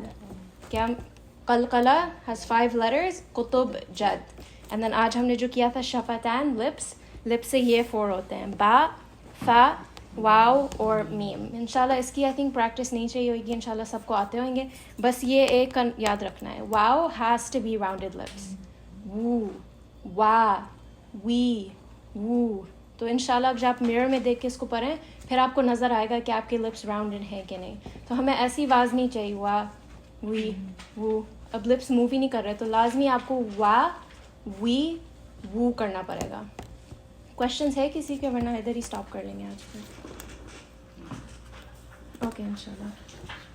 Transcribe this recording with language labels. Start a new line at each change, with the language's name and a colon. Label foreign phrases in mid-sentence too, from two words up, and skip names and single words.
English: کیا قلقلہ has 5 letters, کتب جد. and then
Urdu: آج ہم نے جو کیا تھا شفتان, لپس سے یہ 4 ہوتے ہیں, با, فا, واو اور میم. انشاءاللہ اس کی
English: I think
Urdu: پریکٹس نہیں چاہیے ہوگی, انشاءاللہ سب کو آتے ہوئیں گے. بس یہ ایک یاد رکھنا ہے, واو
English: has to be rounded lips.
Urdu: وو, وا, وی, وو. تو انشاءاللہ اب جب آپ میرر میں دیکھ کے اس کو پڑھیں پھر آپ کو نظر آئے گا کہ آپ کے
English: lips rounded
Urdu: ہیں کہ نہیں. تو ہمیں ایسی آواز نہیں چاہیے وا, وی, وو. اب لپس موو ہی نہیں کر رہے تو لازمی آپ کو وا, وی, وو کرنا پڑے گا. کوشچنس ہے کسی کے, ورنہ ادھر ہی اسٹاپ کر لیں گے آج کے. اوکے انشاءاللہ.